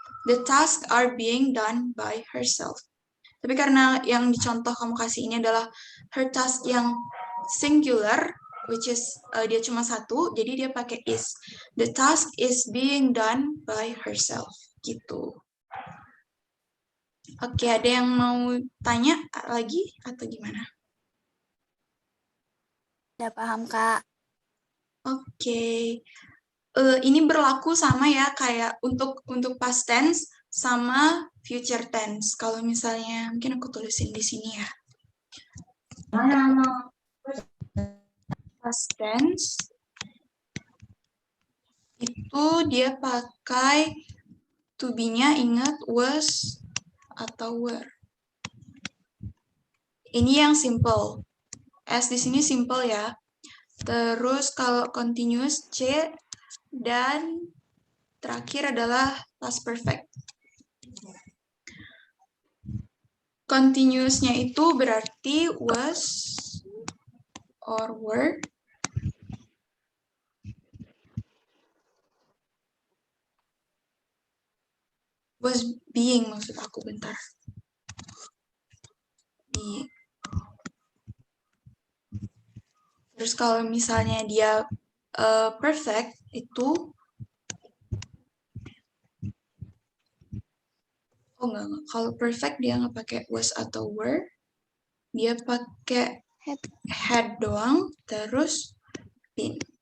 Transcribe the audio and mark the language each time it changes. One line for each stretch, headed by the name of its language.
English: The tasks are being done by herself.
Indonesian: Tapi karena yang dicontoh kamu kasih ini adalah
English: her task
Indonesian: yang singular,
English: which is
Indonesian: dia cuma satu, jadi dia pakai is.
English: The task is being done by herself.
Indonesian: Gitu. Oke, ada yang mau tanya lagi atau gimana? Sudah paham, Kak. Oke. Ini berlaku sama ya kayak untuk past tense sama future tense. Kalau misalnya mungkin aku tulisin di sini ya. Past tense itu dia pakai to be-nya, ingat was atau were. Ini yang simple. S di sini simple ya. Terus kalau continuous C dan terakhir adalah past perfect. Continuousnya itu berarti was or were. Was being maksud aku, bentar. Being. Terus kalau misalnya dia perfect itu enggak. Kalau perfect dia nggak pakai was atau were, dia pakai had doang, terus been.